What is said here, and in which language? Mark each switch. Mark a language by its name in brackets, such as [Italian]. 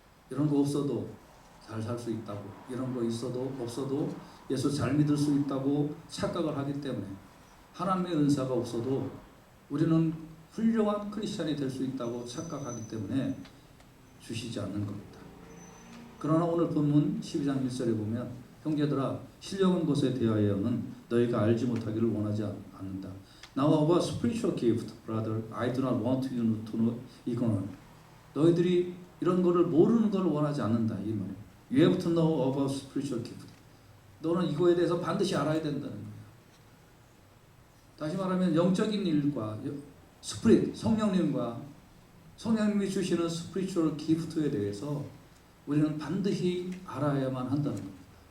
[Korean] 이런 거 없어도 잘 살 수 있다고, 이런 거 있어도 없어도 예수 잘 믿을 수 있다고 착각을 하기 때문에, 하나님의 은사가 없어도 우리는 훌륭한 크리스찬이 될 수 있다고 착각하기 때문에 주시지 않는 겁니다. 그러나 오늘 본문 12장 1절에 보면, 형제들아 신령한 것에 대하여는 너희가 알지 못하기를 원하지 않는다. [English] Now about spiritual gift, brother, I do not want you to know ignorant. [Korean] 너희들이 이런 거를 모르는 걸 원하지 않는다 이 말이에요. [English] You have to know about spiritual gift. [Korean] 너는 이거에 대해서 반드시 알아야 된다는 거예요. 다시 말하면 영적인 일과 스피릿, 성령님과 성령님이 주시는 스피리추얼 기프트에 대해서 우리는 반드시 알아야만 한다는 겁니다.